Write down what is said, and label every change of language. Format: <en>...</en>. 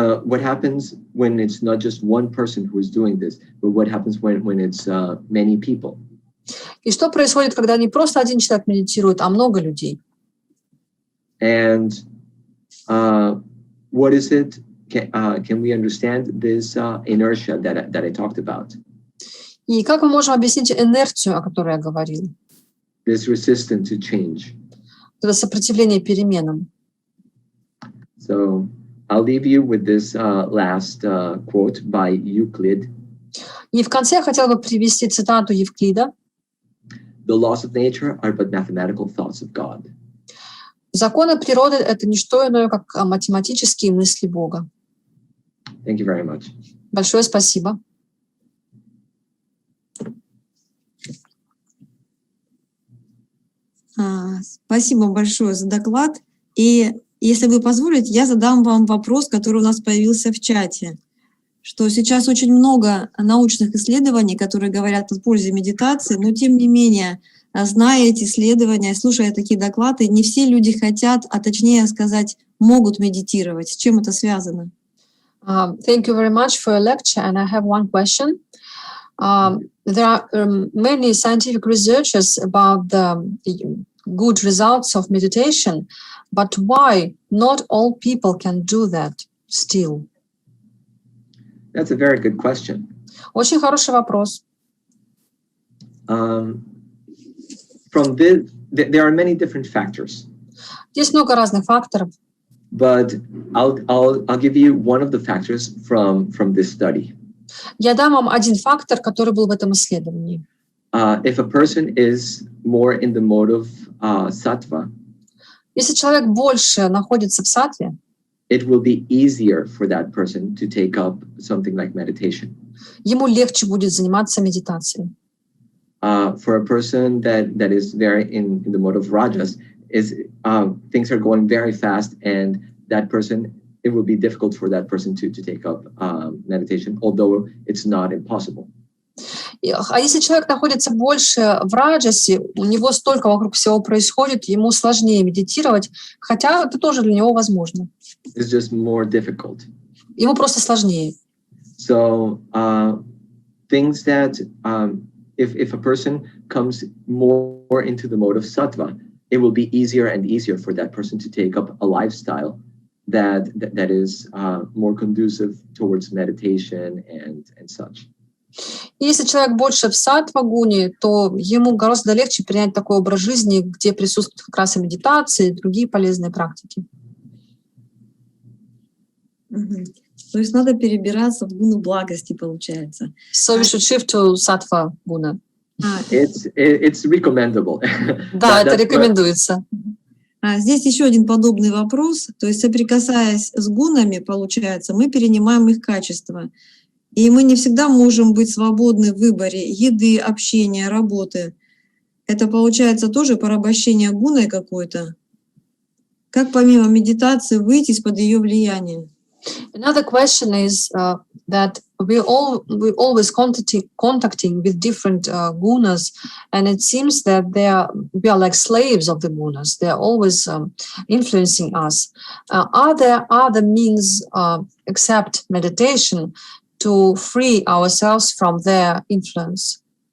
<en>What happens when it's not just one person who is doing this, but what happens when it's many people?</en> <ru>И что происходит, когда не просто один человек медитирует, а много людей?</ru> <en>And what is it? Can we understand this inertia that I talked about?</en> <ru>И как мы можем объяснить инерцию, о которой я говорил?</ru> <en>This resistance to change.</en> <ru>Это сопротивление переменам.</ru> <en>So I'll leave you with this last quote by Euclid.</en> <ru>И в конце я хотела бы привести цитату Евклида.</ru> <en>The laws of nature are but mathematical thoughts of God.</en> <ru>Законы природы — это не что иное, как математические мысли Бога.</ru> <en>Thank you very much.</en> <ru>Большое спасибо. Спасибо большое за доклад. И если вы позволите, я задам вам вопрос, который у нас появился в чате. Что сейчас очень много научных исследований, которые говорят о пользе медитации, но тем не менее, зная эти исследования, слушая такие доклады, не все люди хотят, а точнее сказать, могут медитировать. С чем это связано?</ru> <en>Thank you very much for your lecture, and I have one question. There are many scientific researches about the good results of meditation, but why not all people can do that still? That's a very good question.</en> <ru>Очень хороший вопрос.</ru> <en>From this, there are many different factors.</en> <ru>Есть много разных факторов.</ru> <en>But I'll give you one of the factors from this study.</en> <ru>Я дам вам один фактор, который был в этом исследовании.</ru> <en>If a person is more in the mode of sattva,</en> <ru>если человек больше находится в саттве,</ru> <en>it will be easier for that person to take up something like meditation.</en> <ru>Ему легче будет заниматься медитацией.</ru> <en>For a person that is very in the mode of rajas, things are going very fast, and that person, it will be difficult for that person to take up meditation, although it's not impossible.</en> <ru>А если человек находится больше в раджасе, у него столько вокруг всего происходит, ему сложнее медитировать, хотя это тоже для него возможно.</ru> <en>It's just more difficult.</en> <ru>Ему просто сложнее.</ru> <en>So things that if a person comes more into the mode of sattva, it will be easier and easier for that person to take up a lifestyle that is more conducive towards meditation and such.</en> <ru>И если человек больше в саттва-гуне, то ему гораздо легче принять такой образ жизни, где присутствует как раз и медитация, и другие полезные практики. То есть надо перебираться в гуну благости, получается.</ru> <en>So we should shift to sattva guna. It's recommendable.</en> <ru>Да, это рекомендуется. Здесь еще один подобный вопрос. То есть, соприкасаясь с гунами, получается, мы перенимаем их качества. И мы не всегда можем быть свободны в выборе еды, общения, работы. Это получается тоже порабощение гуной какой-то. Как помимо медитации выйти из-под ее влияния?</ru> <en>Another question is that we always contacting with different gunas, and it seems that we are like slaves of the gunas. They are always influencing us. Are there other means except meditation to free ourselves from their influence?</en>